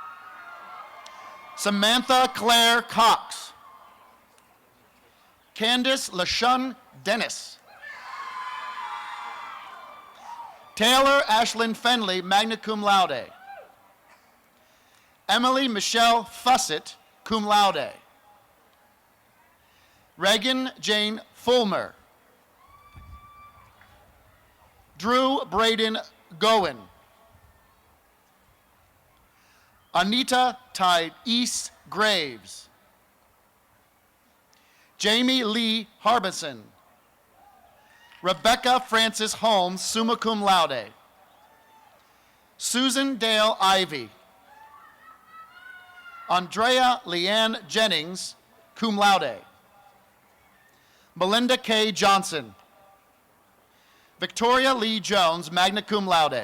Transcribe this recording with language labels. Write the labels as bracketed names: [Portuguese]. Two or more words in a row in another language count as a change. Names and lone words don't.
[English] Samantha Claire Cox. Candace LaShun Dennis. Taylor Ashlyn Fenley, [Latin] magna cum laude. [English] Emily Michelle Fussett, [Latin] cum laude. [English] Reagan Jane Fulmer. Drew Braden Gowen. Anita Thais Graves. Jamie Lee Harbison. Rebecca Francis Holmes, [Latin] summa cum laude. [English] Susan Dale Ivy. Andrea Leanne Jennings, [Latin] cum laude. [English] Melinda K. Johnson. Victoria Lee Jones, [Latin] magna cum laude.